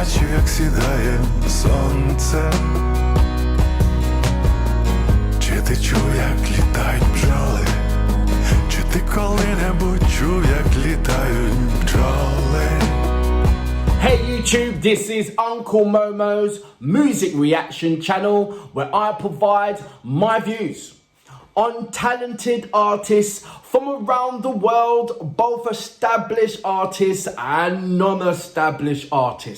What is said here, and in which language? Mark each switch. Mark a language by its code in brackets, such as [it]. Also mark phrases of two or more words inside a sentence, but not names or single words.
[uk] як сідає сонце? Чи ти чув, як літають бджоли? Чи ти коли-небудь чув, як літають бджоли? [en] Hey YouTube, this is Uncle Momo's music reaction channel where I provide my views on talented artists from around the world, both established artists and non-established artists.